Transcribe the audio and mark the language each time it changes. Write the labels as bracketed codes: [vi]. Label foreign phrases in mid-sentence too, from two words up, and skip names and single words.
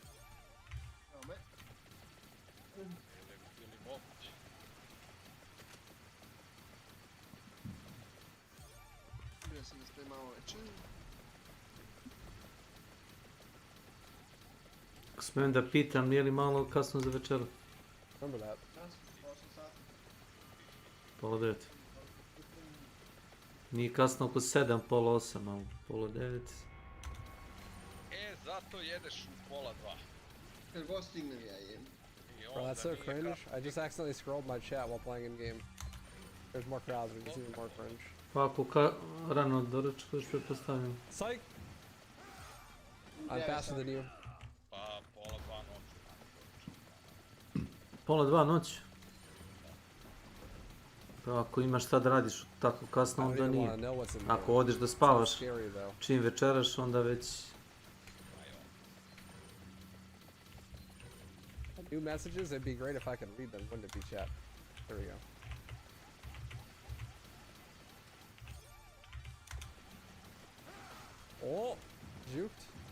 [sr] Ako smijem da pitam, nije li malo kasno za večeru? [en] Remember that. [sr] Pola 9. Nije kasno oko 7, pola 8, ali pola 9. Zato jedeš u pola 2. Kad god stignem ja jem. [en] Bro, that's so cringe. I just accidentally scrolled my chat while playing in game. There's more crowds, but it's even more cringe. [sr] Pa ako rano doručkuješ, pretpostavljam. [en] Psych! I'm faster than you. [sr] Pa pola 2 noću. Pola 2 noć? Pa ako imaš šta da radiš tako kasno, onda nije. Ako odeš da spavaš čim večeraš, onda već... [en] New messages, it'd be great if I could read them, wouldn't it be, chat? There we go. Oh, juked.